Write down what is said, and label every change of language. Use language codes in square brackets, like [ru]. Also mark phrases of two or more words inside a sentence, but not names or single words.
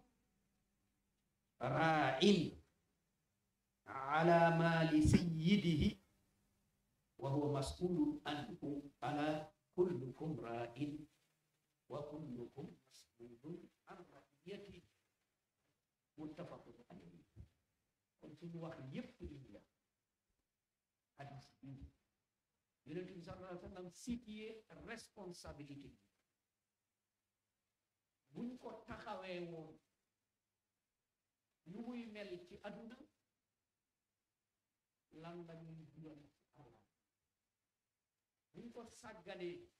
[ar] راع على مال سيده وهو مسؤول عنه ألا كلكم راع وكلكم مسؤول عن رعيته متفق عليه. [wo] kon suñu wax yépp lii la hadis bi Yonent bi [ar] صلى الله عليه وسلم [fr] situé responsabilité [wo] bi buñ ko taxawee woon nu muy mel ci àdduna lan la ñuy dugal ci Allah buñ ko sàgganee